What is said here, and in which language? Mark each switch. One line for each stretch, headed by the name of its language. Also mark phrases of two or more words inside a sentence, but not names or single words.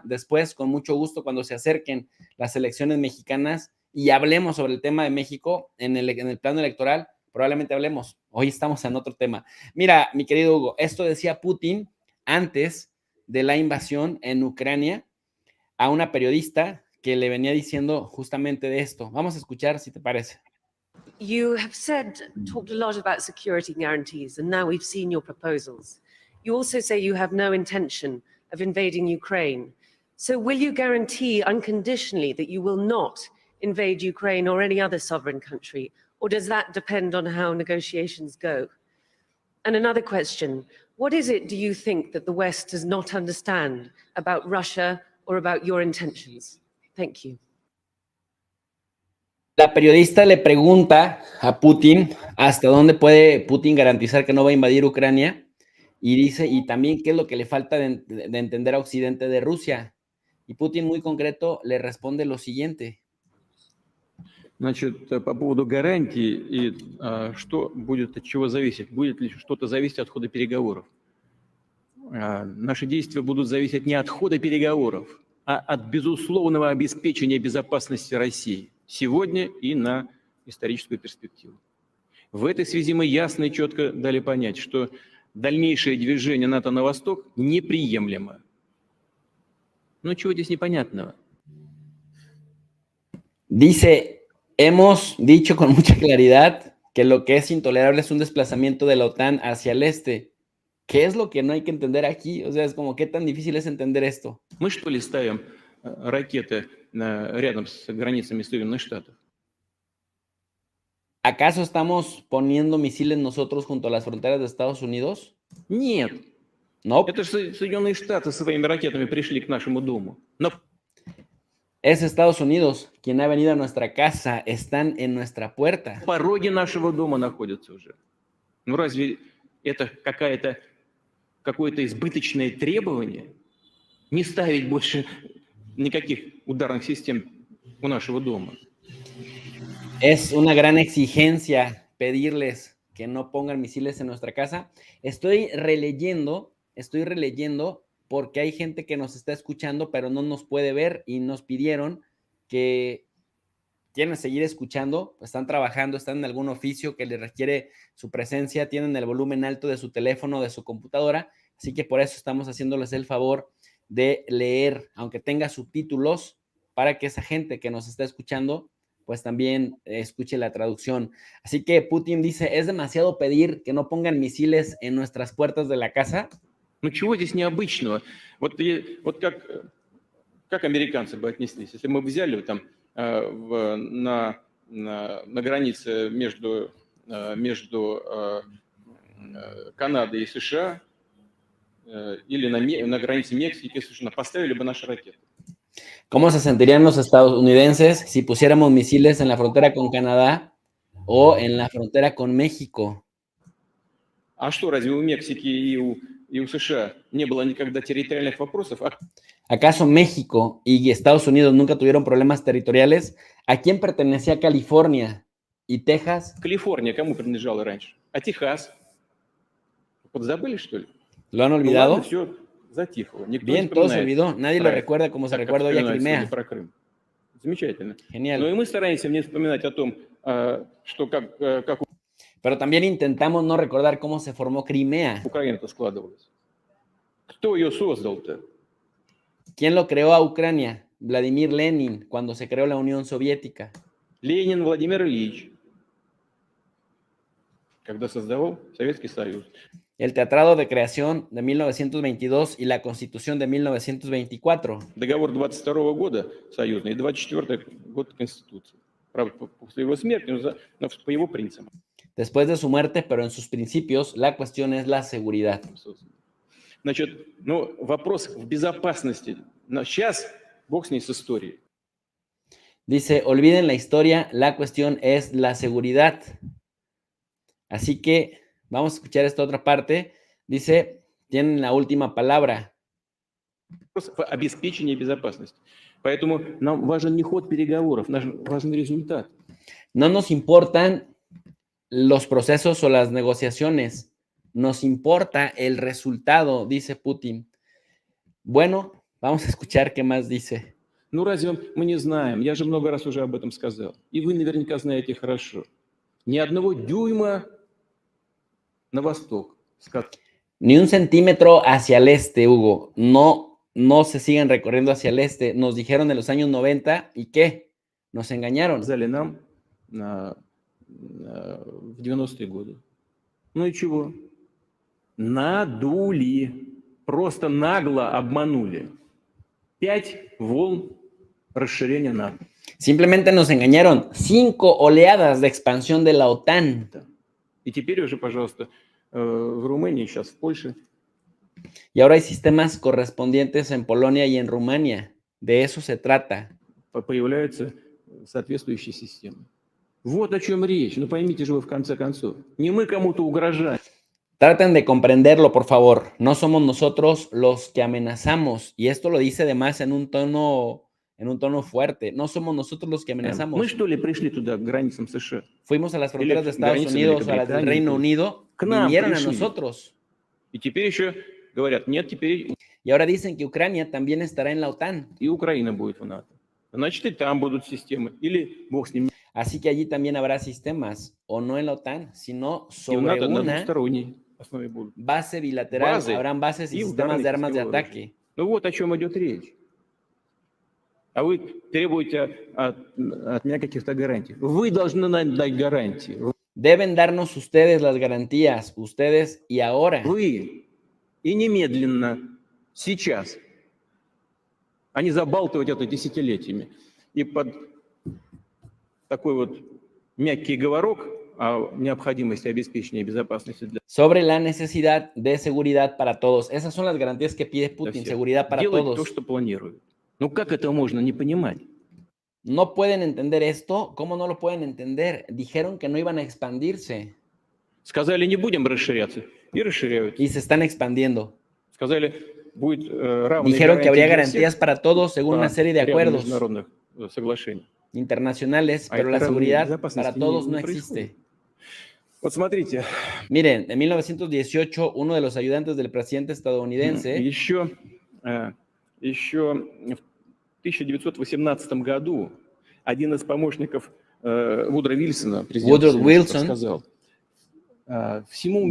Spanish: Después, con mucho gusto, cuando se acerquen las elecciones mexicanas y hablemos sobre el tema de México en el plano electoral, probablemente hablemos. Hoy estamos en otro tema. Mira, mi querido Hugo, esto decía Putin antes de la invasión en Ucrania a una periodista que le venía diciendo justamente de esto. Vamos a escuchar si te parece.
English: You have talked a lot about security guarantees, and now we've seen your proposals. You also say you have no intention of invading Ukraine. So will you guarantee unconditionally that you will not invade Ukraine or any other sovereign country? Or does that depend on how negotiations go? And another question, what is it do you think that the West does not understand about Russia or about your intentions? Thank you.
Spanish: La periodista le pregunta a Putin hasta dónde puede Putin garantizar que no va a invadir Ucrania y dice, y también qué es lo que le falta de entender a Occidente de Rusia. Y Putin muy concreto le responde lo siguiente.
Russian: Значит, по поводу гарантий и что будет от чего зависеть? Будет ли что-то зависеть от хода переговоров? Наши действия будут зависеть не от хода переговоров, а от безусловного обеспечения безопасности России сегодня и на историческую перспективу. В этой связи мы ясно и четко дали понять, что дальнейшее движение НАТО на восток неприемлемо. Ну, чего здесь непонятного?
Spanish: Dice, hemos dicho con mucha claridad que lo que es intolerable es un desplazamiento de la OTAN hacia el este. ¿Qué es lo que no hay que entender aquí? O sea, es como, ¿qué tan difícil es entender esto?
Russian: Мы что ли ставим ракеты рядом с границами Соединенных Штатов?
Spanish: ¿Acaso estamos poniendo misiles nosotros junto a las fronteras de Estados Unidos?
Russian: Нет.
Spanish: No.
Russian: Это же Соединенные Штаты своими ракетами пришли к нашему дому. Но...
Spanish: Es Estados Unidos quien ha venido a nuestra casa, están en nuestra puerta.
Russian: Пороги нашего дома находятся уже. Ну разве это какое-то избыточное требование? Не ставить больше никаких ударных систем у нашего дома.
Spanish: Es una gran exigencia pedirles que no pongan misiles en nuestra casa. Estoy releyendo porque hay gente que nos está escuchando, pero no nos puede ver y nos pidieron que quieren seguir escuchando, están trabajando, están en algún oficio que les requiere su presencia, tienen el volumen alto de su teléfono, de su computadora, así que por eso estamos haciéndoles el favor de leer, aunque tenga subtítulos, para que esa gente que nos está escuchando pues también escuche la traducción. Así que Putin dice, ¿es demasiado pedir que no pongan misiles en nuestras puertas de la casa?
Russian: Ну чего здесь необычного? Вот как американцы бы отнеслись, если мы взяли там на границе между Канадой и США или на границе Мексики и США, поставили бы наши ракеты.
Spanish: ¿Cómo se sentirían los estadounidenses si pusiéramos misiles en la frontera con Canadá o en la frontera con México?
Russian: А что, разве у Мексики и у США не было никогда территориальных вопросов?
Spanish: ¿Acaso México y Estados Unidos nunca tuvieron problemas territoriales? ¿A quién pertenecía California ¿Y Texas?
Russian: Калифорния кому принадлежала раньше? А Техас? Подзабыли, что ли?
Spanish: ¿Lo han
Russian: Ну
Spanish: olvidado?
Russian: ладно, все затихло. Никто не
Spanish: Bien, todo se
Russian: вспоминает
Spanish: olvidó. Nadie lo
Russian: про это,
Spanish: recuerda como se
Russian: так как
Spanish: recuerda hoy a
Russian: вспоминают сегодня
Spanish: Crimea.
Russian: про Крым. Замечательно. Ну
Spanish: Genial.
Russian: и мы стараемся не вспоминать о том, что как
Spanish: Pero también intentamos no recordar cómo se formó Crimea.
Russian: Украина-то складывалась. Кто ее создал-то?
Spanish: ¿Quién lo creó a Ucrania? Vladimir Lenin, cuando se creó la Unión Soviética.
Russian: Ленин Владимир Ильич, когда создавал Советский Союз.
Spanish: El Tratado de Creación de 1922 y la Constitución de 1924.
Russian: Договор 22 года союзный и 24 год Конституции. Правда, после его смерти, но по его принципам.
Spanish: Después de su muerte, pero en sus principios, la cuestión es la seguridad.
Russian: Значит, ну, вопрос в безопасности. Но сейчас Бог с ней с историей.
Spanish: Dice, olviden la historia, la cuestión es la seguridad. Así que vamos a escuchar esta otra parte. Dice, tienen la última palabra.
Russian: Вопрос в обеспечении безопасности. Поэтому нам важен не ход переговоров, нам важен результат.
Spanish: No nos importan los procesos o las negociaciones. Nos importa el resultado, dice Putin. Bueno, vamos a escuchar qué más dice.
Russian: Ну разве мы не знаем? Я же много раз уже об этом сказал. И вы наверняка знаете хорошо. Ни одного дюйма на восток.
Spanish: Ni un centímetro hacia el este, Hugo. No se siguen recorriendo hacia el este. Nos dijeron en los años 90, ¿y qué? Nos engañaron.
Russian: Сказали нам в 90-е годы. Ну и чего? Надули. Просто нагло обманули. 5 волн расширения НАТО.
Spanish: Simplemente nos engañaron. 5 oleadas de expansión de la OTAN.
Russian: И теперь уже, пожалуйста, в Румынии, сейчас в Польше.
Spanish: Y ahora hay sistemas correspondientes en Polonia y en Rumania. De eso se trata.
Russian: Появляются соответствующие системы. Вот о чем речь. Ну поймите же вы в конце концов. Не мы кому-то угрожаем.
Spanish: Traten de comprenderlo, por favor. No somos nosotros los que amenazamos. Y esto lo dice además en un tono fuerte. No somos nosotros los que amenazamos.
Russian: Мы что ли пришли туда, к границам США?
Spanish: Fuimos a las fronteras de Estados Unidos o a las del Reino Unido. Vinieron a nosotros.
Russian: И теперь еще говорят, нет, теперь
Spanish: Y ahora dicen que Ucrania también estará en la OTAN.
Russian: и Украина будет в НАТО. Значит, и там будут системы. Или Бог с ним.
Spanish: Así que allí también habrá sistemas, o no en la OTAN, sino
Russian: И в
Spanish: sobre
Russian: НАТО на
Spanish: una
Russian: двусторонней основе будут.
Spanish: base bilateral.
Russian: Базы
Spanish: Habrán bases y
Russian: и
Spanish: sistemas de
Russian: ударные
Spanish: armas de
Russian: системы оружия.
Spanish: ataque.
Russian: Ну вот о чем идет речь. А вы требуете от меня каких-то гарантий. Вы должны нам дать гарантии.
Spanish: Deben darnos ustedes las garantías, ustedes y ahora.
Russian: Вы и немедленно, сейчас, а не забалтывать это десятилетиями. И под такой вот мягкий говорок о необходимости обеспечения безопасности для
Spanish: Sobre la necesidad de seguridad para todos. Esas son las garantías que pide Putin,
Russian: всех.
Spanish: seguridad para
Russian: Делать то,
Spanish: todos.
Russian: что планируют. Ну как это можно не понимать?
Spanish: ¿No pueden entender esto? ¿Cómo no lo pueden entender? Dijeron que no iban a expandirse
Russian: Сказали, не будем расширяться, и расширяются.
Spanish: y se están expandiendo.
Russian: Сказали, будет равные
Spanish: Dijeron que habría
Russian: гарантии
Spanish: garantías para todos según
Russian: по
Spanish: una serie de
Russian: ряду
Spanish: acuerdos
Russian: международных соглашений.
Spanish: internacionales,
Russian: А
Spanish: pero
Russian: этой
Spanish: la
Russian: равной
Spanish: seguridad
Russian: безопасности
Spanish: para todos no
Russian: происходит.
Spanish: existe.
Russian: Вот смотрите,
Spanish: Miren, en 1918, uno de los ayudantes del presidente estadounidense,
Russian: еще в 1918 году один из помощников Вудро Вильсона, президента
Spanish: Woodrow
Russian: Соединенных Штатов,
Spanish: Wilson,
Russian: сказал, всему